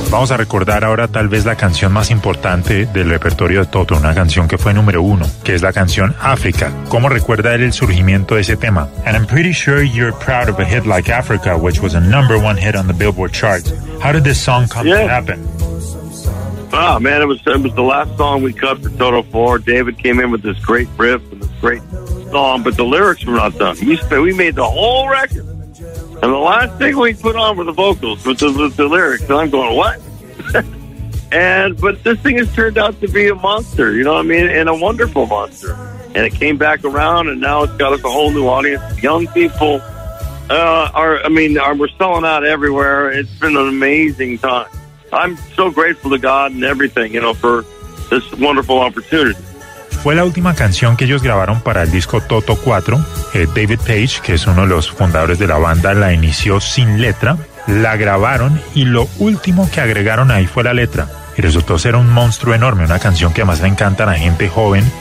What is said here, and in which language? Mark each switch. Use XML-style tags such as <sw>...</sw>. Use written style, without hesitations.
<es>A recordar ahora tal vez la canción más importante del repertorio de Toto, una canción que fue número uno, que es la canción África. ¿Cómo recuerda él el surgimiento de ese tema?</es> <en>And I'm pretty sure you're proud of a hit like Africa, which was a number one hit on the Billboard charts. How did this song come to happen? It was the last song we cut for Toto 4. David came in with this great riff and this great song, but the lyrics were not done. We made the whole record, and the last thing we put on were the vocals, which was the lyrics. And I'm going, what? But this thing has turned out to be a monster, you know what I mean? And a wonderful monster. And it came back around, and now it's got us a whole new audience. Young people we're selling out everywhere. It's been an amazing time. I'm so grateful to God and everything, you know, for this wonderful opportunity.</en> <es>Fue la última canción que ellos grabaron para el disco Toto 4. David Page, que es uno de los fundadores de la banda, la inició sin letra. La grabaron y lo último que agregaron ahí fue la letra. Y resultó ser un monstruo enorme, una canción que además le encanta a la gente joven.</es>